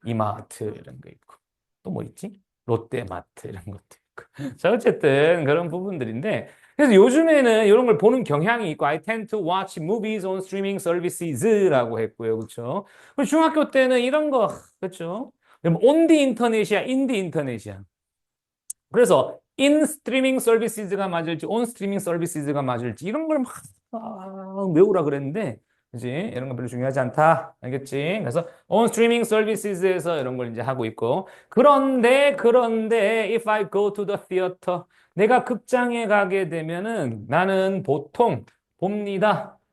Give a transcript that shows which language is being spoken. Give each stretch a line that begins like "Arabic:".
Korean: 이마트 이런 거 있고 또 뭐 있지? 롯데마트 이런 것도 있고. 자, 어쨌든 그런 부분들인데 그래서 요즘에는 이런 걸 보는 경향이 있고
English: I tend to watch movies on streaming services
Korean: 라고 했고요. 그렇죠? 중학교 때는 이런 거 그렇죠?
English: on the internet이야, in the internet이야.
Korean: 그래서
English: in streaming services
Korean: 가 맞을지
English: on streaming services
Korean: 가 맞을지 이런 걸 막 외우라 그랬는데 그지? 이런 건 별로 중요하지 않다. 알겠지? 그래서
English: on streaming services
Korean: 에서 이런 걸 이제 하고 있고 그런데
English: if I go to the theater
Korean: 내가 극장에 가게 되면은 나는 보통 봅니다.